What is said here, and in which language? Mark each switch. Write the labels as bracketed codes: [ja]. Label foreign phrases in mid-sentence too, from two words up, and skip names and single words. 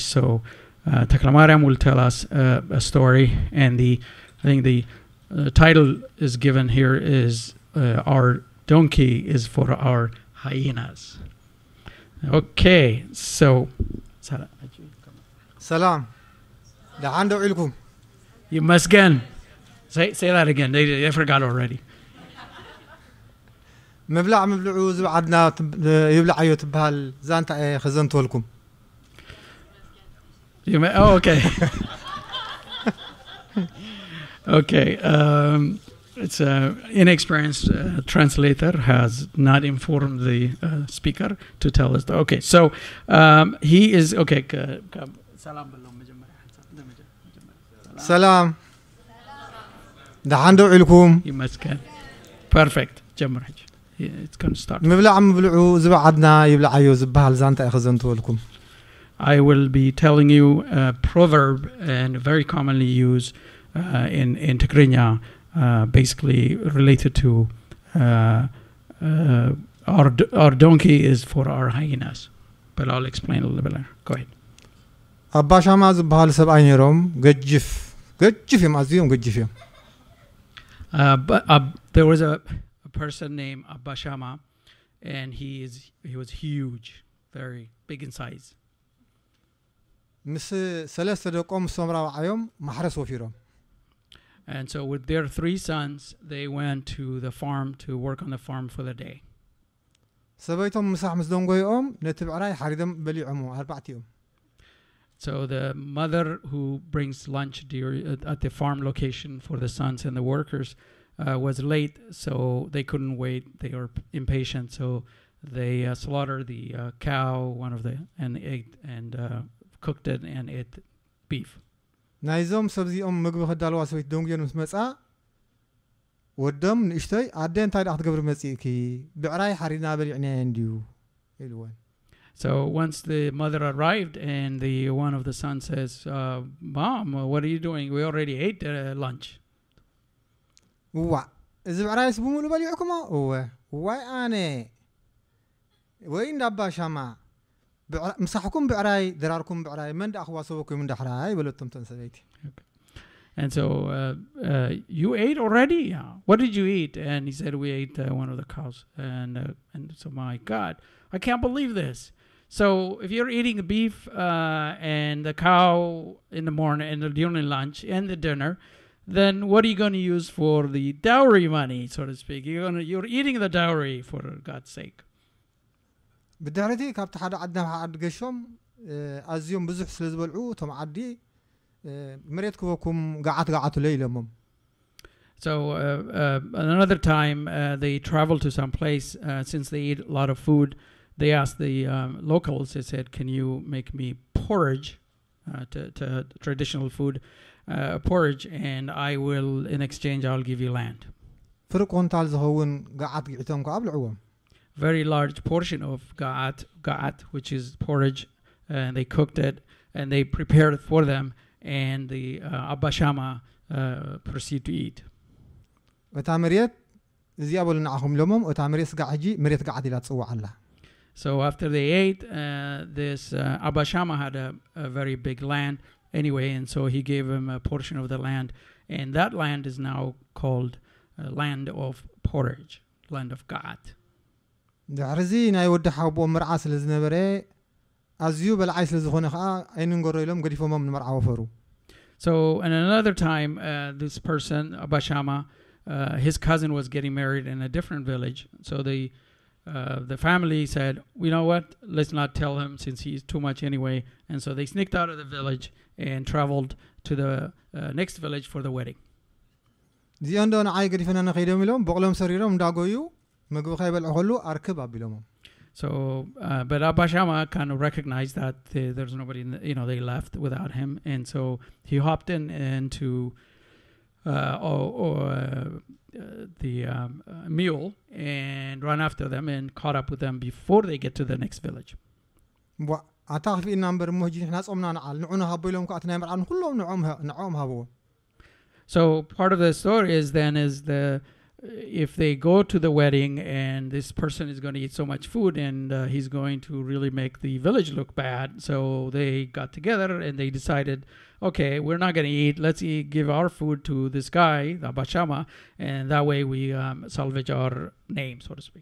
[en] So Teklemariam will tell us a story, and I think the title is given here is our donkey is for our hyenas. Okay, so salam. You must again say that again. They forgot already. [ti] ምብላዕ ምብልዑ ዝብዓድና ይብላዓዮ ትበሃል ዛንታ ኸዘንተወልኩም [en] Oh, okay. Okay. It's an inexperienced translator has not informed the speaker to tell us. Okay, so he is okay. Salam. [ti] ደሓን ዶ ውዒልኩም. [en] You must get perfect. It's going to start. [ti] ምብላዕ ምብልዑ ዝብዓድና ይብልዕዮ ዝበሃል ዛንታ ክዝንትወልኩም. [en] I will be telling you a proverb, and very commonly used in Tigrigna, basically related to our donkey is for our hyenas. But I'll explain a little bit later. Go ahead. [ti] አባ ሻማ ዝበሃል ሰብኣይ ነይሮም ገጅፍ እዮም ኣዝዮም ገጅፍ እዮም [en] But there was a person named Abba Shama, and he was huge, very big in size. [ti] ምስ ሰለስተ ደቆም ሶም ራብዓዮም ማሕረስ ወፊሮም [en] And so with their 3 sons, they went to the farm to work on the farm for the day. [ti] ሰበይቶም ምሳሕ ምስ ደንጎይኦም ነቲ ብዕራይ ሓሪዶም በሊዖሞ ኣርባዕቲኦም [en] So the mother who brings lunch at the farm location for the sons and the workers was late, so they couldn't wait. They were impatient, so they slaughtered the cow, and ate and cooked it and ate beef. [ti] ናይዞም ሰብዚኦም ምግቢ ከዳልዋ ሰበይት ደንጎዮም ምስ መጻ ወዶም ንእሽተይ ኣደ እንታይ ዳ ክትገብር መጺእኪ ብዕራይ ሓሪድና በሊዕና እንዲዩ ኢልወን [en] So once the mother arrived, and one of the sons says, "Mom, what are you doing? We already ate lunch." [ti] ዋ እዚ ብዕራይስ ብሙሉ በሊዕኩሞ ዋይ ኣነ ወይ እንዳባ ሻማ ምሳሕኩም ብዕራይ ድራርኩም ብዕራይ መን ዳ ኣኽዋሰበኩም እንዳሕራይ በለቶም ተንሰበይቲ [en] And so you ate already? Yeah. What did you eat? And he said, we ate one of the cows. And so my God, I can't believe this. So if you're eating the beef and the cow in the morning and during lunch and the dinner, then what are you going to use for the dowry money, so to speak? You're eating the dowry, for God's sake. [ti] ብድሕሪቲ ካብቲ ሓደ ዓድና ሓደ ገሾም ኣዝዮም ብዙሕ ስለ ዝበልዑ እቶም ዓዲ መሬት ክበኩም ጋዓት ለይለሞም [en] So another time they traveled to some place, since they eat a lot of food, they asked the locals, they said, can you make me porridge, to traditional food, porridge, and I will, in exchange, I'll give you land. [ti] ፍርቅ ኮንታል ዝኸውን ጋዓት ግዒቶም ከኣብልዕዎም [en] Very large portion of ga'at, which is porridge, and they cooked it, and they prepared it for them, and the Abba Shama proceed to eat. [ti] እታ መሬት እዚኣ በሉ ንዓኹም ለሞም እታ መሬት ስጋ ሕጂ መሬት ጋዓት ኢላ ትጽዋዕ ኣላ [en] So after they ate, this Abba Shama had a very big land anyway, and so he gave him a portion of the land, and that land is now called land of porridge, land of ga'at. [ti] ድሕርዚ ናይ ወዲ ሓቦ መርዓ ስለ ዝነበረ ኣዝዩ በልዓይ ስለ ዝኾነ ከዓ ኣይንንገሮ ኢሎም ገዲፎሞም ንመርዓ ወፈሩ [en] So and another time, this person, Abba Shama, his cousin was getting married in a different village. So the family said, you know what, let's not tell him since he's too much anyway. And so they sneaked out of the village and traveled to the next village for the wedding. [ti] እዚኦ እንደሆነ ዓይ ገዲፈና ንኸይዶም ኢሎም በቕሎም ሰሪሮም እንዳጎዩ ምግቢ ከይበልዑ ከሉ ኣርክብ ኣቢሎሞም [en] So, but Abba Shama kind of recognized that there's nobody, they left without him. And so he hopped into the mule and ran after them and caught up with them before they get to the next village. [ti] ኣታ ክፍኢና እምበር እሞ ሕጂ ንሕና ጾምና ንዓል ንዑና ሃቦ ኢሎም ከዓ እቲ ናይ መርዓን ኩሎም ንዖም ሃብዎ [en] So part of the story is if they go to the wedding and this person is going to eat so much food and he's going to really make the village look bad, so they got together and they decided, okay, we're not going to eat, let's give our food to this guy, Abba Shama, and that way we salvage our name, so to speak.